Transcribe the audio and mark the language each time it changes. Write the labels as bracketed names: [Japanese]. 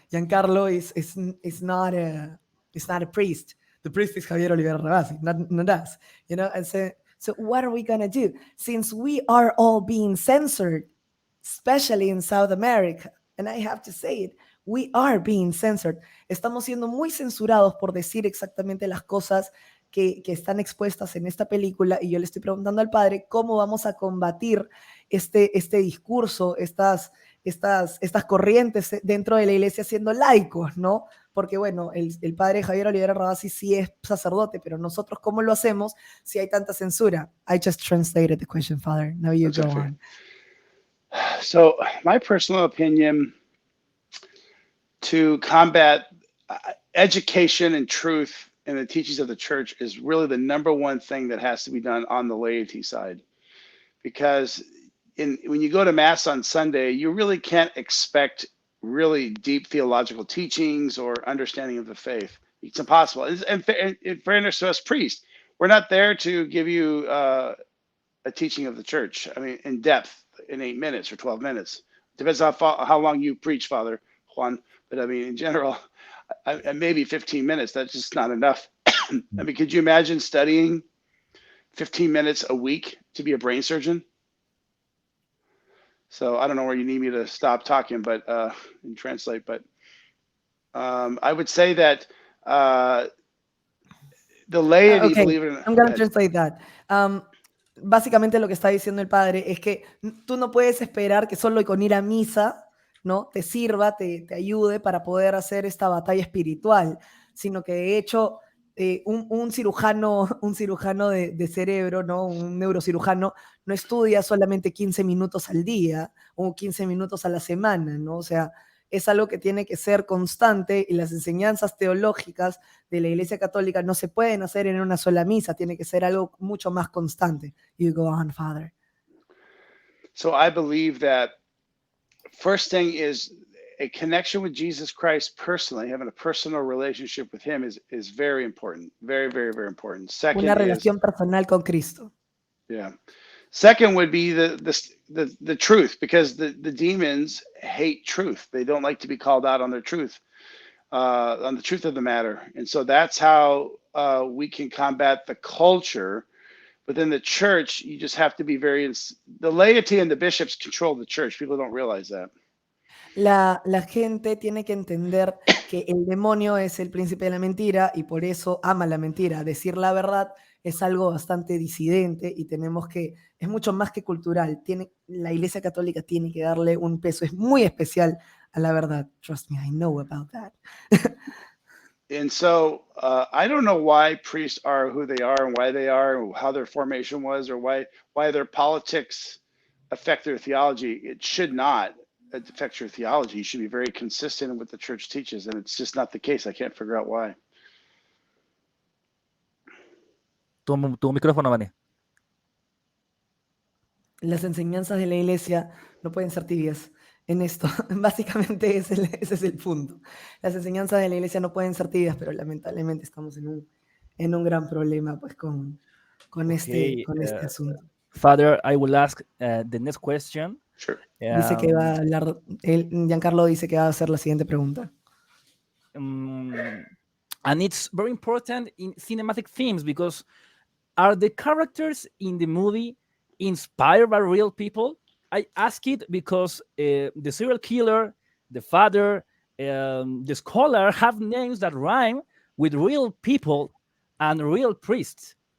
[English] Giancarlo is not a priest. The priest is Javier Oliveira Rabasi, not us, And so what are we gonna do since we are all being censored, especially in South America? And I have to say it, we are being censored. [Spanish] Estamos siendo muy censurados por decir exactamente las cosas que están expuestas en esta película, y yo le estoy preguntando al padre cómo vamos a combatir este discurso, estas corrientes dentro de la iglesia siendo laicos, ¿no? Porque bueno, el padre Javier Oliveira Rabasi sí es sacerdote, pero nosotros ¿cómo lo hacemos si hay tanta censura? [English] I just translated the question, Father. Now you That's go okay. on. So, my personal opinion, to combat education and truth in the teachings of the church is really the number one thing that has to be done on the laity side. Because when you go to Mass on Sunday, you really can't expect really deep theological teachings or understanding of the faith. It's impossible. And in fairness to us priests, we're not there to give you a teaching of the church, I mean, in depth, in 8 minutes or 12 minutes. Depends on how long you preach, Father Juan. But I mean, in general, maybe 15 minutes, that's just not enough. I mean, could you imagine studying 15 minutes a week to be a brain surgeon? So I don't know where you need me to stop talking, but and translate. But I would say that the laity, Okay, believe it or not. I'm going to translate that. [Spanish] Básicamente lo que está diciendo el padre es que tú no puedes esperar que solo con ir a misa, ¿no?, te sirva, te ayude para poder hacer esta batalla espiritual, sino que de hecho un cirujano de cerebro, ¿no?, un neurocirujano, no estudia solamente 15 minutos al día o 15 minutos a la semana, ¿no? O sea, es algo que tiene que ser constante, y las enseñanzas teológicas de la Iglesia Católica no se pueden hacer en una sola misa, tiene que ser algo mucho más constante. [English] You go on, Father. So I believe that first thing is a connection with Jesus Christ personally, having a personal relationship with him is very important. Very, very, very important. Second [Spanish] Una [English] is, [Spanish] relación personal con Cristo. [English] yeah. Second would be the truth, because the demons hate truth. They don't like to be called out on their truth, on the truth of the matter. And so that's how we can combat the culture. Within the church, you just have to be the laity and the bishops control the church. People don't realize that. [Spanish] La gente tiene que entender que el demonio es el príncipe de la mentira y por eso ama la mentira. Decir la verdad es algo bastante disidente y tenemos que, es mucho más que cultural. La Iglesia Católica tiene que darle un peso, es muy especial a la verdad. [English] Trust me, I know about that. And so I don't know why priests are who they are and why they are, and how their formation was, or why their politics affect their theology. It should not affect your theology. You should be very consistent in what the church teaches, and it's just not the case. I can't figure out why. [Spanish] Tu micrófono, Vane. Las enseñanzas de la Iglesia no pueden ser tibias en esto. Básicamente ese es el punto. Las enseñanzas de la Iglesia no pueden ser tibias, pero lamentablemente estamos en un gran problema pues con este asunto. [English] Father, I will ask the next question. Sure. [Spanish] Dice que va a hablar, Giancarlo dice que va a hacer la siguiente pregunta. [English] And it's very important in cinematic themes because are the characters in the movie inspired by real people? I ask it because the serial killer, the father, the scholar have names that rhyme with real people and real priests.